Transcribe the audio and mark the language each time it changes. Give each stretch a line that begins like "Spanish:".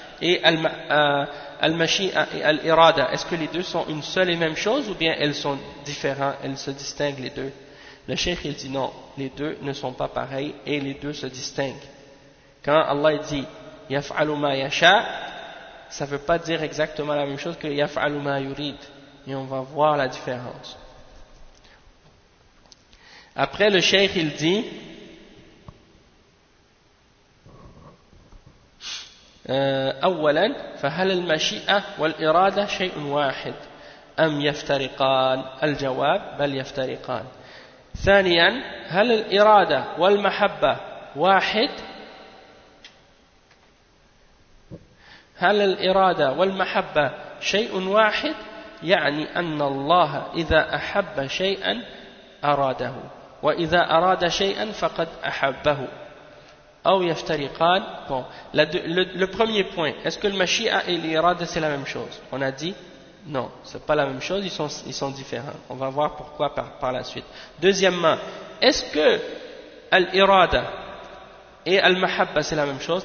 French: et al-mashi'a et al-irada, est-ce que les deux sont une seule et même chose ou bien elles sont différentes, elles se distinguent les deux? Le cheikh il dit non, les deux ne sont pas pareils et les deux se distinguent. Quand Allah dit
Arabic: yaf'alu ma yasha,
French: ça ne veut pas dire exactement la même chose que
Arabic: yaf'alu ma yurid,
French: et on va voir la différence. Après le cheikh il dit
Arabic: أولا فهل المشيئة والإرادة شيء واحد أم يفترقان؟ الجواب بل يفترقان. ثانيا هل الإرادة والمحبة واحد؟ هل الإرادة والمحبة شيء واحد؟ يعني أن الله إذا أحب شيئا أراده وإذا أراد شيئا فقد أحبه. أو يفترقان.
French: Bon, le premier point, est-ce que le Mashi'a et l'Irada c'est la même chose? On a dit non, c'est pas la même chose, ils sont différents. On va voir pourquoi par la suite. Deuxièmement, est-ce que l'Irada et al-Mahabba c'est la même chose?